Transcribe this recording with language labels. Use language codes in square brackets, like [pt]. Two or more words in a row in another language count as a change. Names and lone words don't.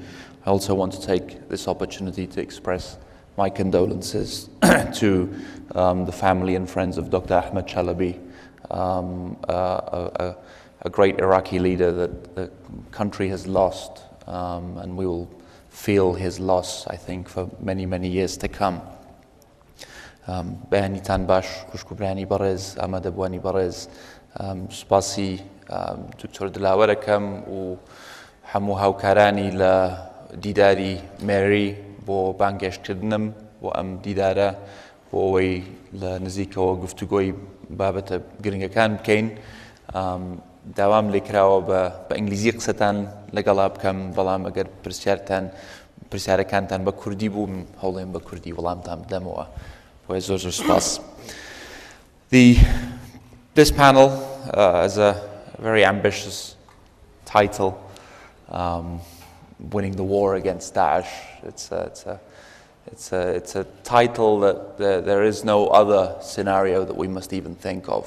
[en] I also want to take this opportunity to express my condolences to the family and friends of Dr. Ahmed Chalabi, a great Iraqi leader that the country has lost, and we will feel his loss, I think, for many, many years to come. [ckb] Behani Tanbash, Kushkubrani Barez, Ahmad Abwani Barez, Spasi, Dr. Dilawarakam, و همو هاوکارانی لدیداری MERI بۆ بانگێشتکردنم بۆ ئەم دیدارە بۆ ئەوەی لە نزیکەوە گفتوگۆی بابەتە گرنگەکان بکەین. داوام لێکراوە بە ئینگلیزی قسەتان لەگەڵا بکەم، بەڵام ئەگەر پرسیارەکانتان بە کوردی بوو من هەوڵێم بە کوردی وەڵامتان بدەمەوە. بۆیە زۆر زۆر سپاس. [en] This panel has a very ambitious title, Winning the War Against Daesh. It's a title that there is no other scenario that we must even think of.